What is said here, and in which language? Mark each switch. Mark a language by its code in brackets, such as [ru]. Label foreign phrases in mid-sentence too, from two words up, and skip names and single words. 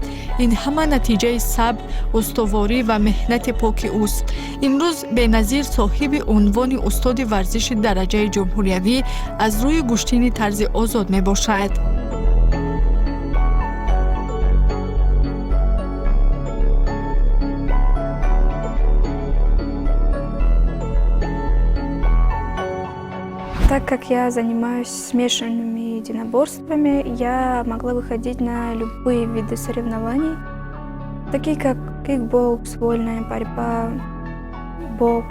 [tg] Ин ҳама натиҷаи сабр, устуворӣ ва меҳнати поки ӯст. имрӯз беназир соҳиби унвони устоди варзиши дараҷаи ҷумҳуриявӣ аз рӯи гӯштини тарзи озод мебошад. [ru] Так как я занимаюсь смешанными единоборствами, я могла выходить на любые виды соревнований, такие как кикбокс, вольная борьба, бокс.